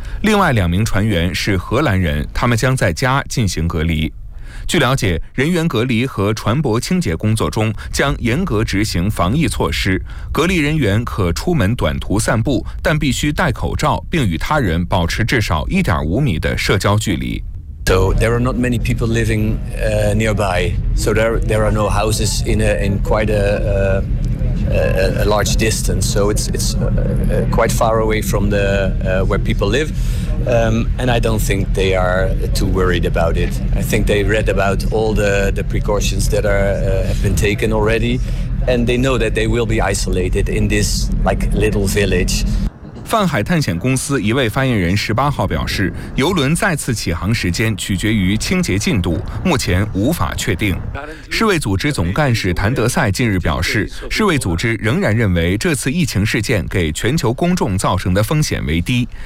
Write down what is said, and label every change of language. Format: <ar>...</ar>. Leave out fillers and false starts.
<zh>另外2名船员是荷兰人，他们将在家进行隔离。据了解，人员隔离和船舶清洁工作中将严格执行防疫措施，隔离人员可出门短途散步，但必须戴口罩，并与他人保持至少1.5米的社交距离。</zh> <en>So there are not many people living nearby. So there are no houses in quite a large distance. So it's quite far away from the where people live. And I don't think they are too worried about it. I think they read about all the precautions that are have been taken already, and they know that they will be isolated in this like little village.</en> <zh>泛海探险公司一位发言人18号表示，邮轮再次起航时间取决于清洁进度，目前无法确定。世卫组织总干事谭德赛近日表示，世卫组织仍然认为这次疫情事件给全球公众造成的风险为低。</zh>